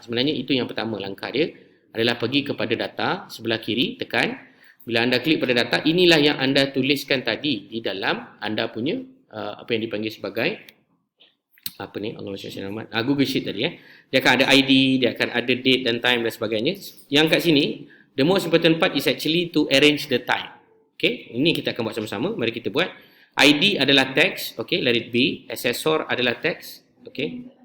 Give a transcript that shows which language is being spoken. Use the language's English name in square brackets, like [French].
[Malay] Sebenarnya itu yang pertama langkah dia adalah pergi kepada data, sebelah kiri tekan. Bila anda klik pada data, inilah yang anda tuliskan tadi di dalam anda punya apa yang dipanggil sebagai apa ni? Google Sheet tadi Dia akan ada ID, dia akan ada date dan time dan sebagainya. Yang kat sini, [English] the most important part is actually to arrange the time. [Malay] Okay, ini kita akan buat sama-sama. Mari kita buat. ID adalah text, okay, [English] let it be. [Malay] Accessor adalah text, okay.